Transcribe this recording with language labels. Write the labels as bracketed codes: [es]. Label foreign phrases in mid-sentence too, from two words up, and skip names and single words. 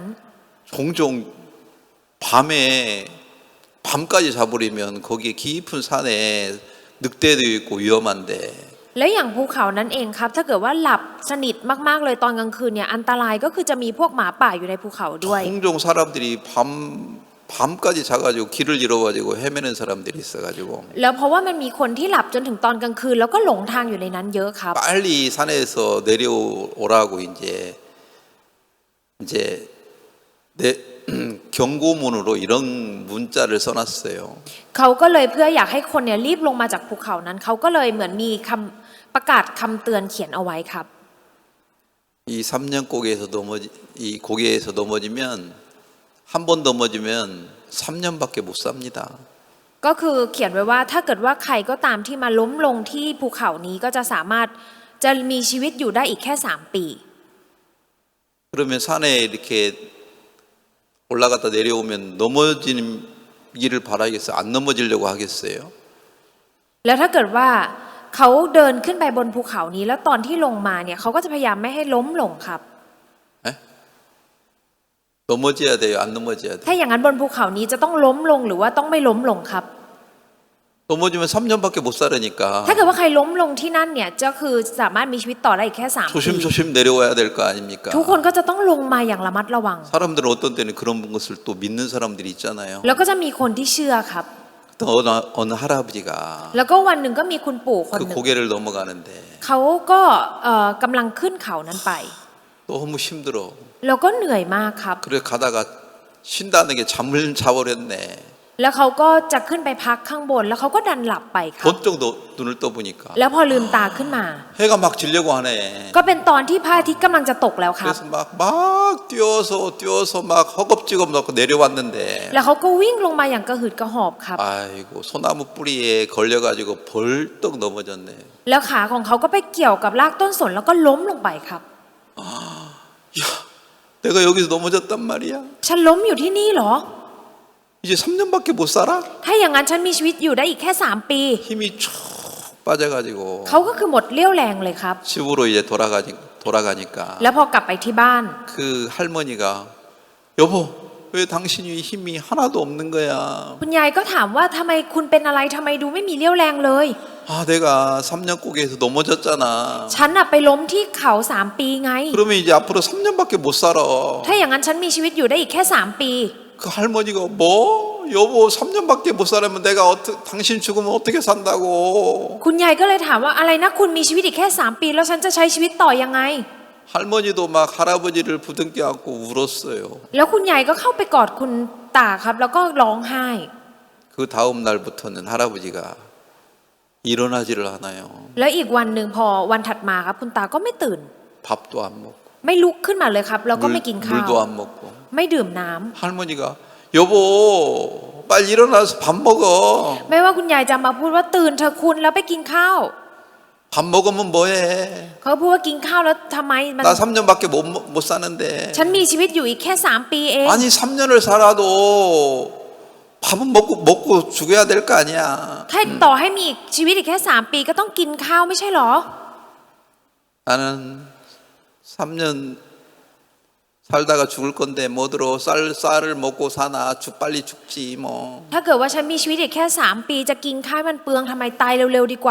[ko] 종종 밤에 밤까지 자버리면 거기에 깊은 산에 늑대도 있고 위험한데 [th] และอย่างภูเขานั้นเองครับถ้าเกิดว่าหลับสนิทมากๆเลยตอนกลางคืนเนี่ยอันตรายก็คือจะมีพวกหมาป่าอยู่ในภูเขาด้วย [ko] 종종 사람들이 밤까지 자가지고 길을 잃어가지고 헤매는 사람들이 있어가지고 [th] แล้วเพราะว่ามันมีคนที่หลับจนถึงตอนกลางคืนแล้วก็หลงทางอยู่ในนั้นเยอะครับ [ko] 빨리 산에서 내려오라고 이제 내 경고문으로 이런 문자를 써놨어요. [th] เขาก็เลยเพื่ออยากให้คนเนี่ยรีบลงมาจากภูเขานั้นเขาก็เลยเหมือนมีคำประกาศคำเตือนเขียนเอาไว้ครับ [ko] 이 3년 이 고개에서 넘어지면 한 번 넘어지면 3년밖에 못 삽니다. [th] ก็คือเขียนไว้ว่าถ้าเกิดว่าใครก็ตามที่มาล้มลงที่ภูเขานี้ก็จะสามารถจะมีชีวิตอยู่ได้อีกแค่3 ปี [ko] 그러면 산에 이렇게 올라갔다 내려오면 넘어지기를 바라겠어요? 안 넘어지려고 하겠어요? [th] แล้วถ้าเกิดว่าเขาเดินขึ้นไปบนภูเขานี้แล้วตอนที่ลงมาเนี่ยเขาก็จะพยายามไม่ให้ล้มลงครับ [ko] 넘어져야 돼요? 안 넘어져야 돼요? [th] ถ้าอย่างนั้นบนภูเขานี้จะต้องล้มลงหรือว่าต้องไม่ล้มลงครับ [ko] 넘어지면 3년밖에 못 살으니까 [th] ถ้าเกิดว่าใครล้มลงที่นั่นเนี่ยก็คือสามารถมีชีวิตต่อได้อีกแค่3 ปี [ko] 조심조심 내려와야 될 거 아닙니까? [th] ทุกคนก็จะต้องลงมาอย่างระมัดระวัง [ko] 사람들은 어떤 때는 그런 것을 또 믿는 사람들이 있잖아요. [th] แล้วก็จะมีคนที่เชื่อครับ [ko] 또 어느 할아버지가 [th] แล้วก็วันหนึ่งก็มีคุณปู่คน [ko] 그 [th] หนึ่ง [ko] 고개를 넘어가는데 [th] เขาก็กำลังขึ้นเขานั้นไป [ko] 너무 힘들어. [th] แล้วก็เหนื่อยมากครับ [ko] 그래 가다가 쉰다는 게 잠을 자버렸네. [th] แล้วเขาก็จะขึ้นไปพักข้างบนแล้วเขาก็ดันหลับไปครับ [ko] 번쩍 눈을 떠보니까 [th] แล้วพอลืมตาขึ้นมา [ko] 해가 막 지려고 하네. [th] ก็เป็นตอนที่พระอาทิตย์กำลังจะตกแล้วครับ [ko] 그래서 막 뛰어서 막 허겁지겁 넣고 내려왔는데 [th] แล้วเขาก็วิ่งลงมาอย่างกระหืดกระหอบครับ [ko] 아이고 소나무 뿌리에 걸려가지고 벌떡 넘어졌네. [th] แล้วขาของเขาก็ไปเกี่ยวกับรากต้นสนแล้วก็ล้มลงไปครับ [ko] 야, 내가 여기서 넘어졌단 말이야. [th] ฉันล้มอยู่ที่นี่เหรอ [ko] 이제 3년밖에 못 살아? [th] ถ้าอย่างนั้นฉันมีชีวิตอยู่ได้อีกแค่3 ปี [ko] 힘이 쭉 빠져가지고 [th] เขาก็คือหมดเรี่ยวแรงเลยครับ [ko] 집으로 이제 돌아가니까 [th] แล้วพอกลับไปที่บ้าน [ko] 그 할머니가 여보 왜 당신이 힘이 하나도 없는 거야? [th] คุณยายก็ถามว่าทำไมคุณเป็นอะไรทำไมดูไม่มีเรี่ยวแรงเลย [ko] 아, 내가 3년 고개에서 넘어졌잖아. [th] ฉันน่ะไปล้มที่เขา3 ปีไง [ko] 그러면 이제 앞으로 3년밖에 못 살아. [th] ถ้าอย่างนั้นฉันมีชีวิตอยู่ได้อีกแค่3 ปี [ko] 그 할머니가 뭐? 여보 3년밖에 못 살면 내가 당신 죽으면 어떻게 산다고? [th] คุณยายก็เลยถามว่าอะไรนะคุณมีชีวิตอีกแค่3 ปีแล้วฉันจะใช้ชีวิตต่อยังไง [ko] 할머니도 막 할아버지를 부둥켜 안고 울었어요. [th] แล้วคุณยายก็เข้าไปกอดคุณตาครับแล้วก็ร้องไห้ [ko] 그 다음 날부터는 할아버지가 일어나지를 않아요. [th] แล้วอีกวันหนึ่งพอวันถัดมาครับคุณตาก็ไม่ตื่น [ko] 밥도 안 먹고 [th] ไม่ลุกขึ้นมาเลยครับแล้วก็ไม่กินข้าว [ko] 물도 안 먹고 [th] ไม่ดื่มน้ำ [ko] 할머니가 여보 빨리 일어나서 밥 먹어. [th] ไม่ว่าคุณยายจะมาพูดว่าตื่นเธอะคุณแล้วไปกินข้าว [ko] 밥 먹으면 뭐해? [th] เขาพูดว่ากินข้าวแล้วทำไมมัน [ko] 나 3년밖에 못 사는데. [th] ฉันมีชีวิตอยู่อีกแค่3 ปีเอง [ko] 아니 3년을 살아도 밥은 먹고 죽어야 될 거 아니야. [th] แค่ต่อให้มีชีวิตอีกแค่3 ปีก็ต้องกินข้าวไม่ใช่หรอ [ko] 나는 3년 살다가 죽을 건데 뭐들어 쌀을 먹고 사나 빨리 죽지 뭐. [th] ถ้าเกิดว่าฉันมีชีวิตอีกแค่3 ปีจะกินข้าวมันเปลืองทำไมตายเร็วๆดีกว่า